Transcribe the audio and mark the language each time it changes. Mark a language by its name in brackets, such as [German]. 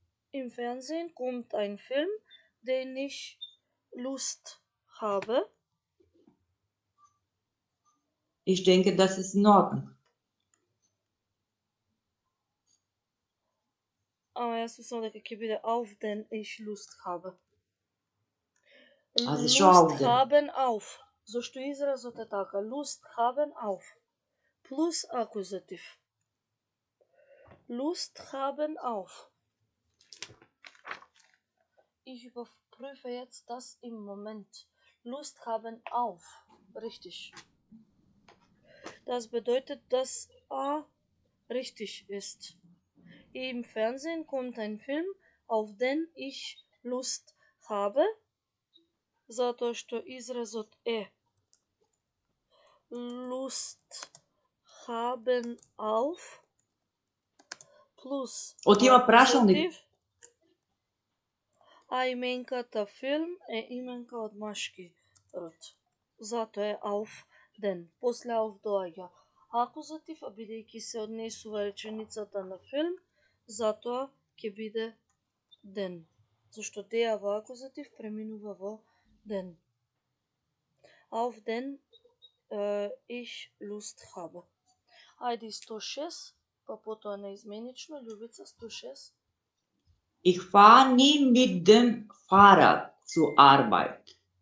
[German] Im Fernsehen kommt ein Film, den ich Lust habe. Ich denke, das ist in Ordnung. [Macedonian] Ама јас мислам дека ќе биде [German] auf den ich Lust habe. Also schon Lust auf den. haben auf. [Macedonian] Зошто изразот е така? [German] Lust haben auf. Plus Akkusativ. Lust haben auf. Ich überprüfe jetzt das im Moment. Lust haben auf. Richtig. Das bedeutet, dass A richtig ist. Im Fernsehen kommt ein Film, auf den ich Lust habe, [Macedonian] затоа што изразот е [German] Lust haben auf [Macedonian] плюс Отима прашалник. акузатив, а именката филм е именка од машки род. Затоа е [German] auf den. [Macedonian] После auf доаѓа акузатив, а бидејќи се однесува реченицата на филм, затоа ќе биде den. Зашто деа во акузатив преминува во den. [German] Auf den ich Lust habe. [Macedonian] Ајде 106, па потоа неизменично, Љубица 106. [German] Ich fahre nie mit dem Fahrrad zur Arbeit.